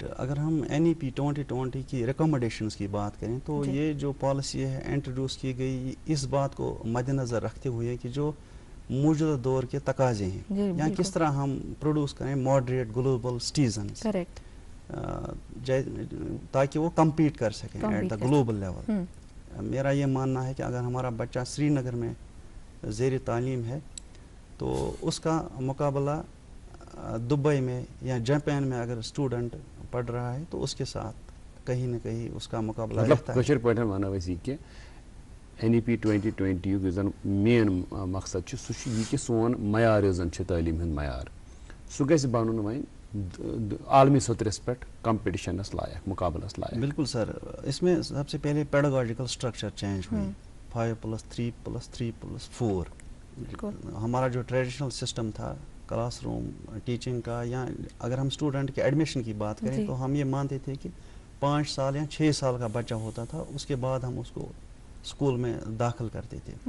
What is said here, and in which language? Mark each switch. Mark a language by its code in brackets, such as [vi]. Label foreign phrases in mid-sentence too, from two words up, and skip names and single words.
[ur] اگر ہم NEP 2020 کی ریکمنڈیشنز کی بات کریں تو یہ جو پالیسی ہے انٹروڈیوس کی گئی اس بات کو مد نظر رکھتے ہوئے کہ جو موجودہ دور کے تقاضے ہیں یا کس طرح ہم پروڈیوس کریں [en] moderate global citizens, [ur] تاکہ وہ کمپیٹ کر سکیں [en] at the global level. [ur] میرا یہ ماننا ہے کہ اگر ہمارا بچہ سری نگر میں زیر تعلیم ہے تو اس کا مقابلہ دبئی میں یا جاپان میں اگر اسٹوڈنٹ پڑھ رہا ہے تو اس کے ساتھ کہیں نہ کہیں اس کا مقابلہ رہتا ہے. [ks] کشر پٲٹھۍ وَنو أسۍ یہِ کہِ NEP 2020 یُک یُس زن مین مقصد چھُ سُہ چھُ یہِ کہِ سون معیار یُس زن چھُ تعلیٖم ہُنٛد معیار سُہ گژھِ بنُن وۄنۍ عالمی سطرس پٮ۪ٹھ کمپٹیشنس لائق, مقابلس لائق. [ur] بالکل سر. اس میں سب سے پہلے [en] pedagogical structure change [ur] ہوئی 5+3+3+4. ہمارا جو [en] traditional system [ur] تھا [en] classroom teaching [ur] کا, یا اگر ہم اسٹوڈنٹ کے ایڈمیشن کی بات کریں تو ہم یہ مانتے تھے کہ 5 سال یا 6 سال کا بچہ ہوتا تھا, اس کے بعد ہم اس کو اسکول میں داخل کرتے تھے.